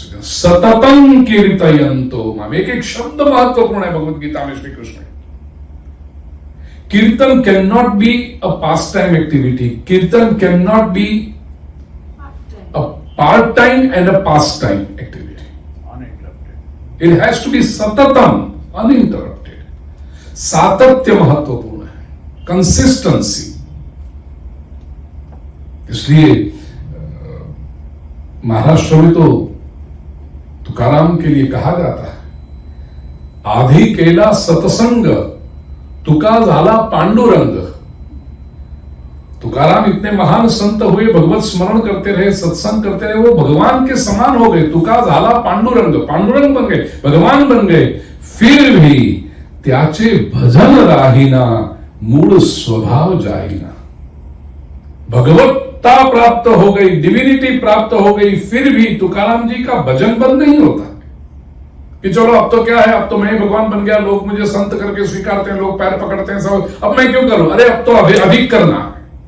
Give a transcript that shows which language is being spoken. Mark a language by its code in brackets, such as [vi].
[sa] सततम कीर्तयन्तो माम, [hi] एक शब्द महत्वपूर्ण है भगवत गीता में श्री कृष्ण। [en] Kirtan can not be a pastime activity, kirtan can not be a part-time and a pastime activity. Uninterrupted. It has to be satatam, uninterrupted. [hi] सातत्य महत्वपूर्ण है, कंसिस्टेंसी। इसलिए महाराष्ट्र में तो तुकाराम के लिए कहा जाता है, [mr] आधी केला सतसंग तुका झाला पांडुरंग। [hi] तुकाराम इतने महान संत हुए, भगवत स्मरण करते रहे, सत्संग करते रहे, वो भगवान के समान हो गए। [mr] तुका झाला पांडुरंग, [hi] पांडुरंग बन गए, भगवान बन गए। फिर भी [mr] त्याचे भजन राहिना, मूड स्वभाव जाहिना। [hi] भगवत्ता प्राप्त हो गई, डिविनिटी प्राप्त हो गई, फिर भी तुकाराम जी का भजन बंद नहीं होता कि चलो अब तो क्या है, अब तो मैं भगवान बन गया, लोग मुझे संत करके स्वीकारते हैं, लोग पैर पकड़ते हैं, सब अब मैं क्यों करूं, अरे अब तो अधिक करना है।